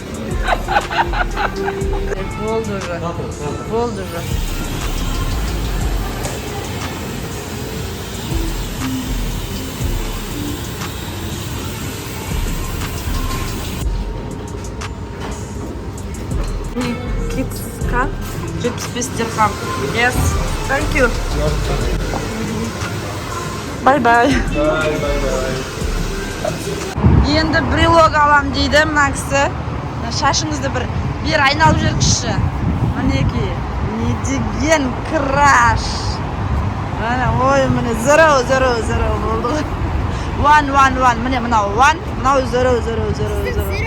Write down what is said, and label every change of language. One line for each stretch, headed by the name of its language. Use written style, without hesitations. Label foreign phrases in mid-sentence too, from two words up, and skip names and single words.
Kazakh: Болды уже. Болды уже. Китска 75 дирхам.
English: Yes. Thank you. Bye bye. Bye, bye, bye.
Kazakh: Енді брелок алам дейді мына кісі. Шашыңызды бір айналып жүргізші. Мінеки. Не деген краш. Ой, міне 0 болды. 1 міне мынау 1, мынау 0.